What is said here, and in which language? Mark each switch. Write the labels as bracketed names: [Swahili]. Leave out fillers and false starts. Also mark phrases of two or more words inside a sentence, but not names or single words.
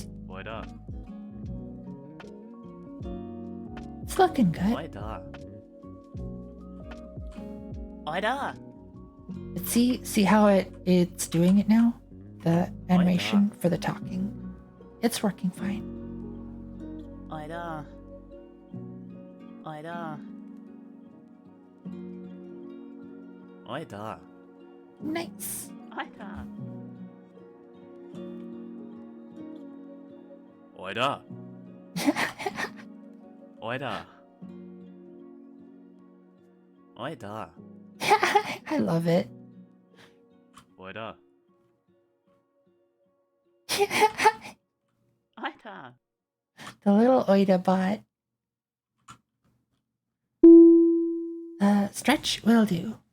[English] Oida. it's looking good. Oida. Oida. But see how it's doing it now? The animation for the talking. It's working fine. Oida. Oida. Oida. Nice. Oida. Oida. Oida. Oida. I love it. Oida. Oida. The little Oida bot. Stretch will do.